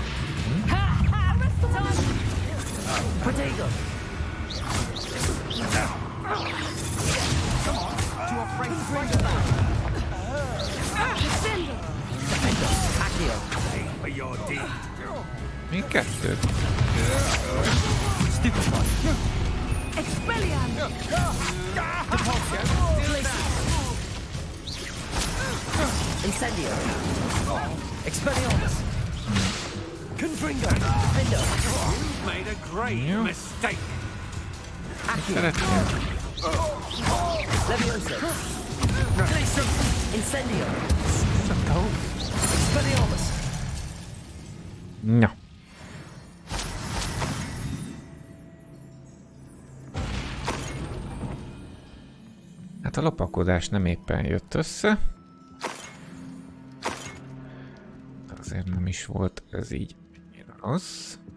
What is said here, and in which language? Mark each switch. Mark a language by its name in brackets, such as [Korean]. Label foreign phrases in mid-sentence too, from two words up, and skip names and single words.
[Hungarian] Potato. Még kettő. Incendio. Expelliarmus. Confringo. Defender. [English] You've made a great mistake. [Hungarian] Szeretem. Leviosa. Glacium. Incendio. Expelliarmus. Na. Hát a lopakodás nem éppen jött össze. Azért nem is volt ez így rossz.